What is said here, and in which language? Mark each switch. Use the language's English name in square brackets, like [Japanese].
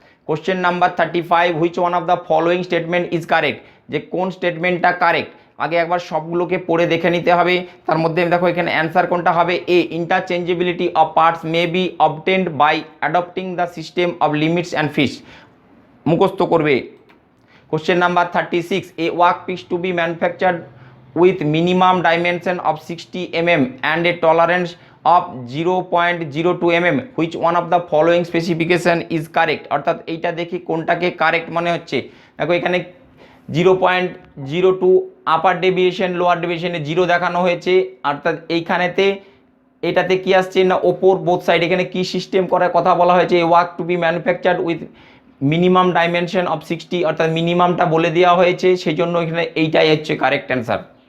[Bangla] Question number 35, [English] which one of the following statement is correct, [Bangla] যে কোন স্টেটমেন্টটা correct আগে একবার সবগুলোকে পড়ে দেখে নিতে হবে। তার মধ্যে দেখো এখানে অ্যান্সার কোনটা হবে এ, [English] interchangeability of parts may be obtained by adopting the system of limits and fits, [Bangla] মুখস্থ করবে। [English] Question number 36, a workpiece to be manufactured with minimum dimension of 60 mm and a tolerance of 0.02 mm, which one of the following specification is correct? [Bangla] অর্থাৎ এইটা দেখি কোনটাকে correct মনে হচ্ছে। দেখো এখানে 0.02 আপার ডেভিয়েশন, লোয়ার ডেভিয়েশনে 0 দেখানো হয়েছে, অর্থাৎ এইখানেতে এটাতে কি আসছে না ওপর বোথ সাইড, এখানে কি সিস্টেম করার কথা বলা হয়েছে, [English] a work to be manufactured with minimum dimension of 60, [Bangla] অর্থাৎ মিনিমামটা বলে দেওয়া হয়েছে, সেই জন্য এখানে এইটাই হচ্ছে কারেক্ট অ্যান্সার।